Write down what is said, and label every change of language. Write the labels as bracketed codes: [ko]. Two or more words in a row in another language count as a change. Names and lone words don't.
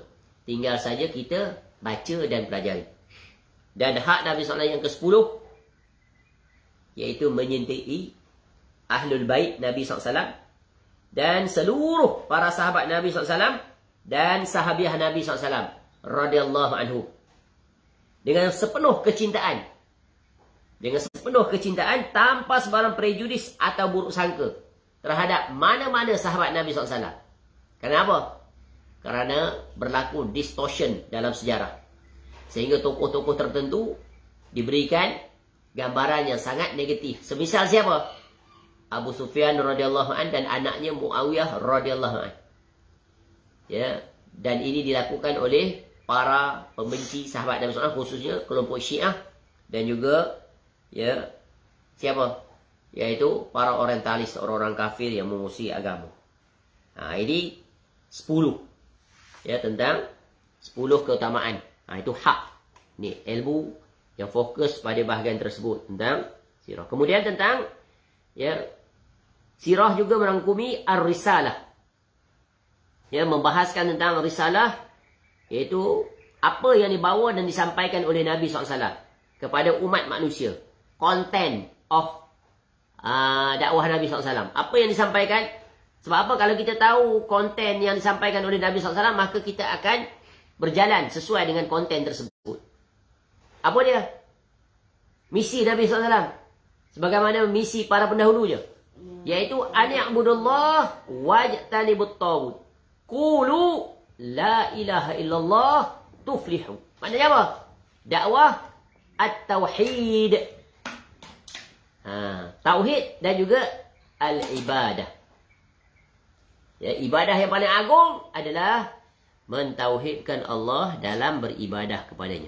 [ms] Tinggal saja kita baca dan pelajari. Dan hak Nabi SAW yang ke-10, iaitu menyintai Ahlul Bait Nabi SAW dan seluruh para sahabat Nabi SAW dan sahabiah Nabi SAW [ar] رضي الله عنه [ms] dengan sepenuh kecintaan, tanpa sebarang prejudis atau buruk sangka terhadap mana-mana sahabat Nabi SAW. Kenapa? Kerana berlaku distortion dalam sejarah, sehingga tokoh-tokoh tertentu diberikan gambaran yang sangat negatif. Semisal siapa? Abu Sufyan [ar] رضي الله عن [ms] dan anaknya Muawiyah [ar] رضي الله عن. [ms] Ya, dan ini dilakukan oleh para pembenci sahabat Nabi SAW, khususnya kelompok Syiah, dan juga ya siapa? Yaitu para orientalis, orang-orang kafir yang memusuhi agama. Ini 10. Ya, tentang 10 keutamaan. Itu hak. Ni ilmu yang fokus pada bahagian tersebut tentang sirah. Kemudian tentang ya, sirah juga merangkumi ar-risalah. Ya, membahaskan tentang risalah, iaitu apa yang dibawa dan disampaikan oleh Nabi SAW kepada umat manusia. [en] Content of [ms] dakwah Nabi SAW. Apa yang disampaikan? Sebab apa? Kalau kita tahu konten yang disampaikan oleh Nabi SAW, maka kita akan berjalan sesuai dengan konten tersebut. Apa dia? Misi Nabi SAW, sebagaimana misi para pendahulunya, iaitu [ar] أن اعبدوا الله واجتنبوا الطاغوت. قولوا لا إله إلا الله تفلحوا. [ms] Maknanya apa? Dakwah at-tauhid. Tauhid dan juga al-ibadah. Ya, ibadah yang paling agung adalah mentauhidkan Allah dalam beribadah kepadanya.